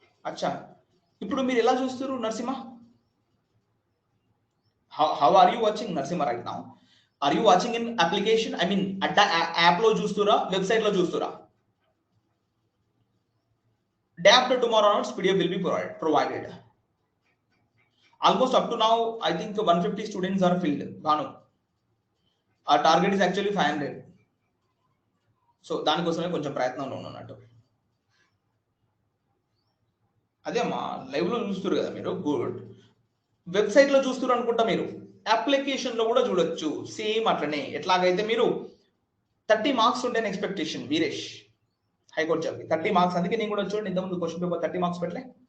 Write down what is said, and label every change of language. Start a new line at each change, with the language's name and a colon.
Telugu: అచ్చా, ఇప్పుడు మీరు ఎలా చూస్తారు Narasimha?
English: How are you watching Narasimha right now? Are you watching in application, I mean
Telugu: Adda app లో చూస్తురా,
English: Website లో చూస్తురా? Day after tomorrow onwards, PDF will be provided. Almost up to now, I think 150 students are filled. Bhanu, our target is actually 500.
Telugu: So దానికోసమే కొంచెం ప్రయత్నంలో ఉన్నట్టు. అదే అమ్మా, live లో చూస్తారు కదా మీరు, గుడ్. వెబ్సైట్ లో చూస్తారు అనుకుంటా, మీరు అప్లికేషన్ లో కూడా చూడొచ్చు సేమ్ అట్లనే. ఎట్లాగైతే మీరు 30 మార్క్స్ ఉండే ఎక్స్పెక్టేషన్ వీరేష్ హైకోర్టు జాబ్కి 30 మార్క్స్, అందుకే నేను కూడా చూడండి ఇంతకుముందు క్వశ్చన్ పేపర్ 30 మార్క్స్ పెట్టలే.